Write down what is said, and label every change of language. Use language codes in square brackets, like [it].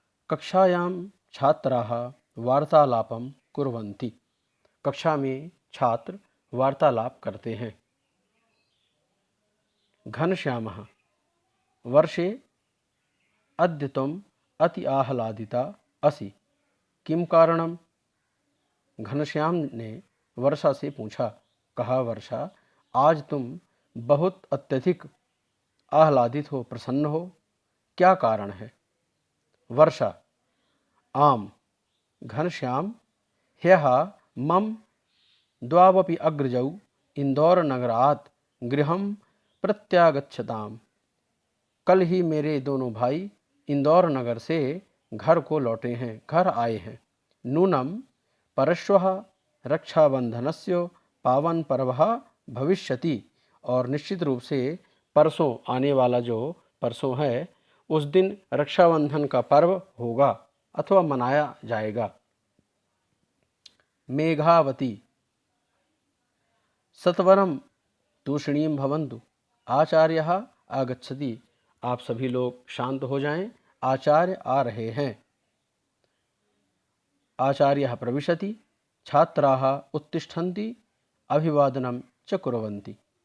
[sa] कक्षायां छात्राः वार्तालापं कुर्वन्ति। [hi] कक्षा में छात्र वार्तालाप करते हैं। [sa] घनश्यामः वर्षे अद्य त्वम् अति आह्लादिता असि, किम कारणम? [hi] घनश्याम ने वर्षा से पूछा। कहा, वर्षा, आज तुम बहुत अत्यधिक आह्लादित हो, प्रसन्न हो, क्या कारण है? [sa] वर्षा, आम घनश्याम, ह्यः मम द्वावपि अग्रजौ इंदौरनगरात् गृहं प्रत्यागच्छताम्। [hi] कल ही मेरे दोनों भाई इंदौर नगर से घर को लौटे हैं, घर आए हैं। [sa] नूनम परश्वः रक्षाबंधनस्य पावन पर्वः भविष्यति, [hi] और निश्चित रूप से परसों आने वाला जो परसों है, उस दिन रक्षाबंधन का पर्व होगा अथवा मनाया जाएगा। [sa] मेघावती सत्वरम तूष्णीं भवन्तु, आचार्यः आगच्छति। [hi] आप सभी लोग शांत हो जाएं, आचार्य आ रहे हैं। [sa] आचार्यः प्रविशति, छात्राः उत्तिष्ठन्ति, अभिवादनं च कुर्वन्ति।